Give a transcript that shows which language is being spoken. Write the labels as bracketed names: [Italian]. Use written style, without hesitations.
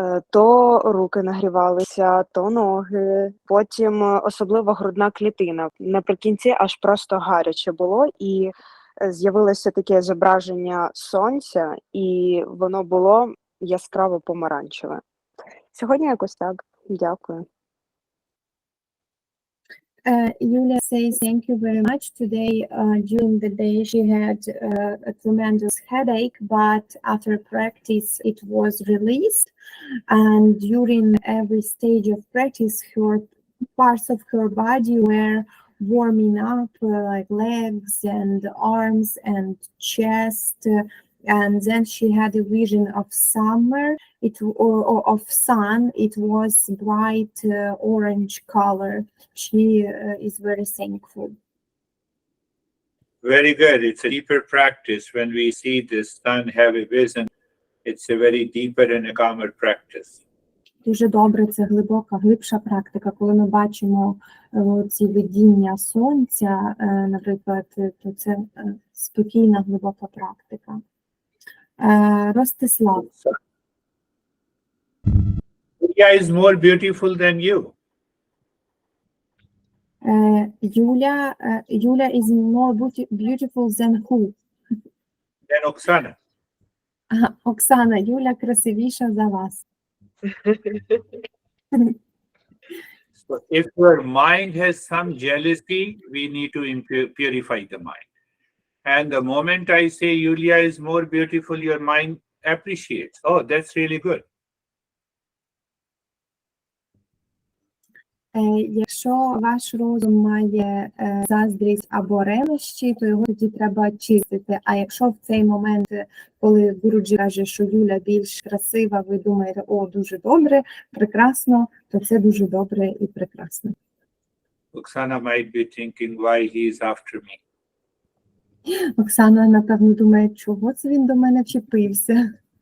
[Ukrainian] То руки нагрівалися, то ноги, потім особливо грудна клітина. Наприкінці аж просто гаряче було, і з'явилося таке зображення сонця, і воно було яскраво помаранчеве. Сьогодні якось так. Дякую. [English] Yulia says thank you very much. Today, during the day, she had a tremendous headache, but after practice, it was released. And during every stage of practice, her parts of her body were warming up, like legs and arms and chest. And then she had a vision of summer, or of sun. It was bright orange color. She is very thankful. Very good. It's a deeper practice. When we see the sun have a vision, it's a very deeper and a calmer practice. [Ukrainian] Дуже добре, це глибша практика. Коли ми бачимо ці видіння сонця, наприклад, то це спокійна, глибока практика. Ростислав. [English] Julia is more beautiful than you. Юля is more beautiful than who? Than Oksana. [Ukrainian] Оксана, Юля красивіша за вас. [English] So if your mind has some jealousy, we need to purify the mind. And the moment I say Yulia is more beautiful, your mind appreciates. Oh, that's really good. [Ukrainian] Якщо ваш розум має заздрість або ревнощі, то його тоді треба чистити. А якщо в цей момент, коли Гуруджі каже, що Юля більш красива, ви думаєте, о, дуже добре, прекрасно, то це дуже добре і прекрасно. [English] Oksana might be thinking why he is after me. [Ukrainian] Оксана, напевно, думає, чого це він до мене вчепився.